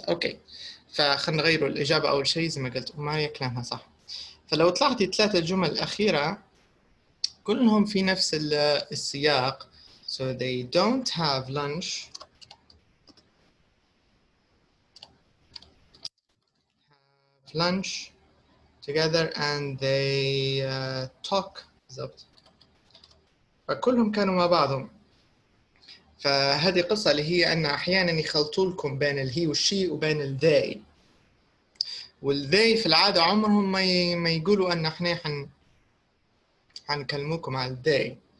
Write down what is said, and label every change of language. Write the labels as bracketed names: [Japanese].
[Arabic] اوكي، فخلنا نغيروا الإجابة أول شيء زي ما قلت ماريا كلامها صح. فلو تلاحظي ثلاثة الجمل الأخيرة كلهم في نفس السياق. [English] So they don't have lunch, have lunch together and they talk. [Arabic] بالضبط، فكلهم كانوا مع بعضهم. فهذه قصة اللي هي أن أحيانا يخلطوا لكم بين الهي والشي وبين الذي. والذي في العادة عمرهم ما يقولوا أن احنا حنكلموكم على الذي.